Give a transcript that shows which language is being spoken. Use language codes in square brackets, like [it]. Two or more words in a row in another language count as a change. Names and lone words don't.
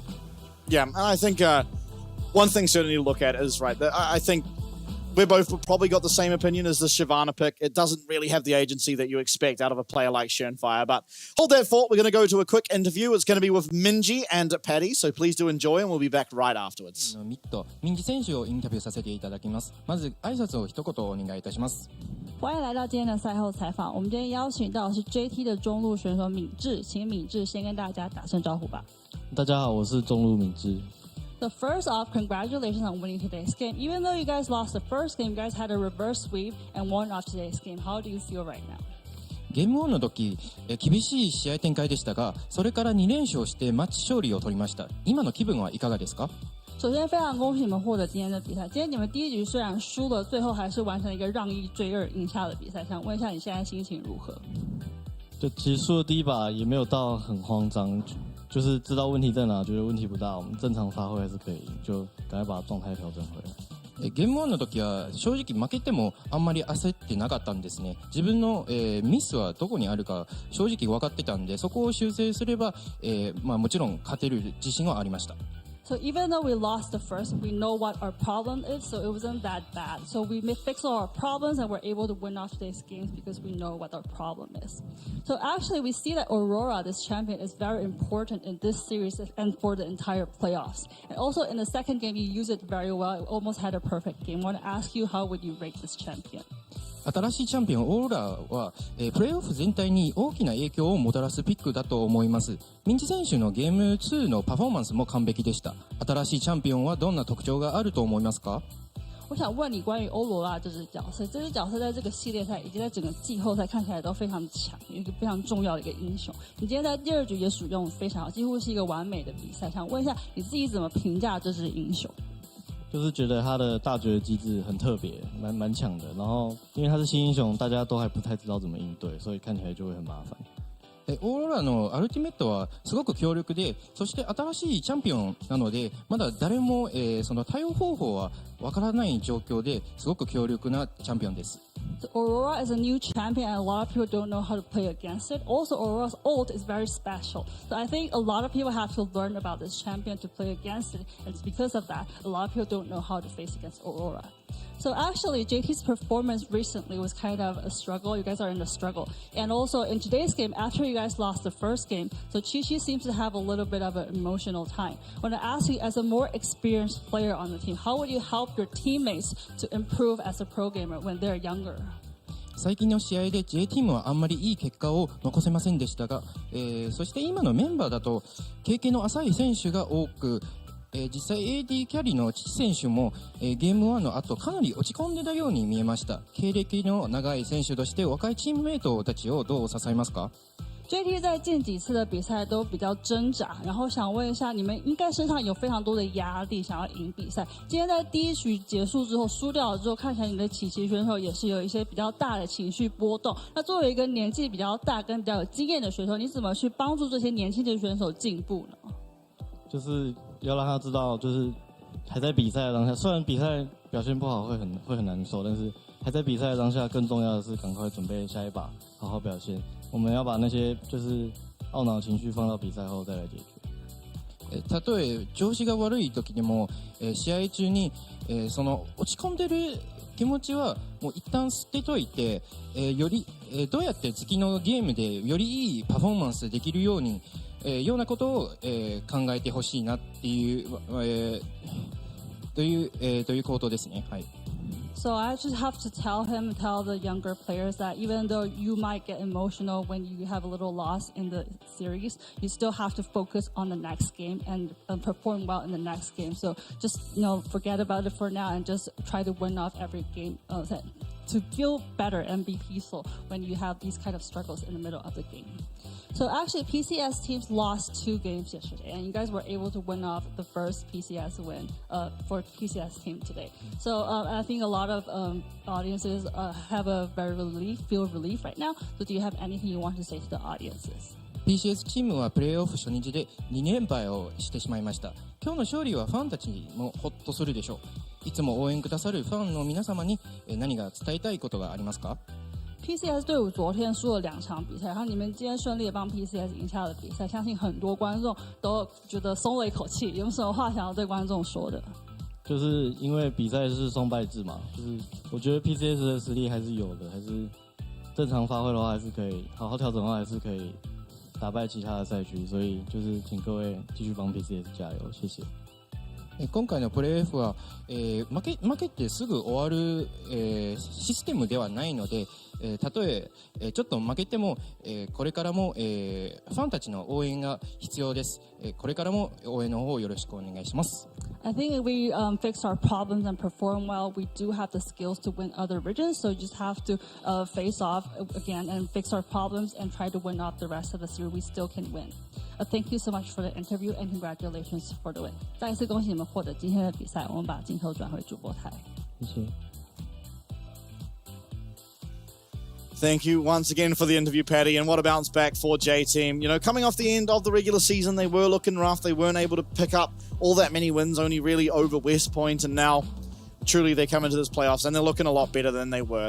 [en] Yeah, and I think one thing certainly to look at is, right, that I think we both probably got the same opinion as the Shyvana pick. It doesn't really have the agency that you expect out of a player like Shenfire, but hold that thought. We're going to go to a quick interview. It's going to be with Minji and Paddy, so please do enjoy, and we'll be back right afterwards. [ja] ミンジ選手をインタビューさせていただきます。まず挨拶を一言お願いいたします。 [zh] 欢迎来到今天的赛后采访。我们今天邀请到的是 JT 的中路选手敏智，请敏智先跟大家打声招呼吧。大家好，我是中路敏智。 [en] So first off, congratulations on winning today's game. Even though you guys lost the first game, you guys had a reverse sweep and won off today's game. How do you feel right now? [ja] ゲーム1の時、厳しい試合展開でしたが、それから2連勝してマッチ勝利を取りました。今の気分はいかがですか？ [zh] 首先非常恭喜你们获得今天的比赛。今天你们第一局虽然输了，最后还是完成一个让一追二赢下的比赛。想问一下你现在心情如何？就其实输了第一把也没有到很慌张。就是知道问题在哪，觉得问题不大，我们正常发挥还是可以，就赶快把状態調整回来。 [ja] ゲーム1の時は正直負けてもあんまり焦ってなかったんですね。自分の、ミスはどこにあるか正直分かってたんで、そこを修正すれば、まあもちろん勝てる自信はありました。 [en] So even though we lost the first, we know what our problem is, so it wasn't that bad. So we fixed all our problems and we're able to win off today's games because we know what our problem is. So actually we see that Aurora, this champion, is very important in this series and for the entire playoffs. And also in the second game, you used it very well. You almost had a perfect game. I want to ask you, how would you rate this champion? [ja] 新しいチャンピオンオーロラは、プレーオフ全体に大きな影響をもたらすピックだと思います。ミンジ選手のゲーム2のパフォーマンスも完璧でした。新しいチャンピオンはどんな特徴があると思いますか？ [zh] 我想问你关于欧罗拉这只角色，这只角色在这个系列赛以及在整个季后赛看起来都非常强，一个非常重要的一个英雄。你今天在第二局也使用非常好，几乎是一个完美的比赛。想问一下你自己怎么评价这只英雄？就是觉得他的大绝机制很特别，蛮强的。然后因为他是新英雄，大家都还不太知道怎么应对，所以看起来就会很麻烦。 [ja] オーロラのアルティメットはすごく強力で、そして新しいチャンピオンなので、まだ誰も、その対応方法はわからない状況ですごく強力なチャンピオンです。 [en] So Aurora is a new champion and a lot of people don't know how to play against it. Also, Aurora's ult is very special. So I think a lot of people have to learn about this champion to play against it. And it's because of that, a lot of people don't know how to face against Aurora. So actually, JT's performance recently was kind of a struggle. You guys are in a struggle. And also in today's game, after you guys lost the first game, so Chi-Chi seems to have a little bit of an emotional time. I want to ask you, as a more experienced player on the team, how would you help your teammates to improve as a pro gamer when they're younger? [ja] 最近の試合で J チームはあんまりいい結果を残せませんでしたが、そして今のメンバーだと経験の浅い選手が多く、実際 AD キャリーの父選手も、ゲーム1の後かなり落ち込んでたように見えました。経歴の長い選手として若いチームメイトたちをどう支えますか？ [zh] JT 在近几次的比赛都比较挣扎，然后想问一下，你们应该身上有非常多的压力，想要赢比赛。今天在第一局结束之后输掉了之后，看起来你的起棋选手也是有一些比较大的情绪波动。那作为一个年纪比较大跟比较有经验的选手，你怎么去帮助这些年轻的选手进步呢？就是要让他知道，就是还在比赛的当下，虽然比赛表现不好会很难受，但是还在比赛的当下，更重要的是赶快准备下一把，好好表现。我们要把那些就是懊恼情绪放到比赛後再来解決。 [ja] たとえ調子が悪い時でも、試合中に、その落ち込んでる気持ちはもう一旦捨てといて、より、どうやって次のゲームでよりいいパフォーマンスできるように、ようなことを、考えてほしいなっていう、ということですね。はい。 [en] So I just have to tell the younger players that even though you might get emotional when you have a little loss in the series, you still have to focus on the next game and perform well in the next game. So just, forget about it for now and just try to win off every game. to feel better and be peaceful when you have these kind of struggles in the middle of the game. So actually, PCS teams lost 2 games yesterday, and you guys were able to win off the first PCS win for PCS team today. So I think a lot of audiences have a feel relief right now. So do you have anything you want to say to the audiences? [ja] PCS チームはプレーオフ初日で2連敗をしてしまいました。今日の勝利はファンたちもホッとするでしょう。いつも応援くださるファンの皆様に何が伝えたいことがありますか？ [zh] PCS 队伍昨天输了2场比赛，然后你们今天顺利的帮 PCS 赢下了比赛，相信很多观众都觉得松了一口气。有什么话想要对观众说的？就是因为比赛是双败制嘛，就是我觉得 PCS 的实力还是有的，还是正常发挥的话还是可以，好好调整的话还是可以打败其他的赛区，所以就是請各位繼續幫 PCS 加油，謝謝。 [ja] 今回のプレーオフは、負けてすぐ終わる、システムではないので、たとえちょっと負けても、これからも、ファンたちの応援が必要です。これからも応援の方よろしくお願いします。 [en] I think if we fix our problems and perform well, we do have the skills to win other regions. So you just have to face off again and fix our problems and try to win off the rest of the series. We still can win. Thank you so much for the interview and congratulations for the win. [zh] 再一次恭喜你们获得今天的比赛。我们把镜头转回主播台。謝謝。 [en] Thank you once again for the interview, Paddy, and what a bounce back for J-Team. You know, coming off the end of the regular season, they were looking rough. They weren't able to pick up all that many wins, only really over West Point, and now truly they come into this playoffs and they're looking a lot better than they were.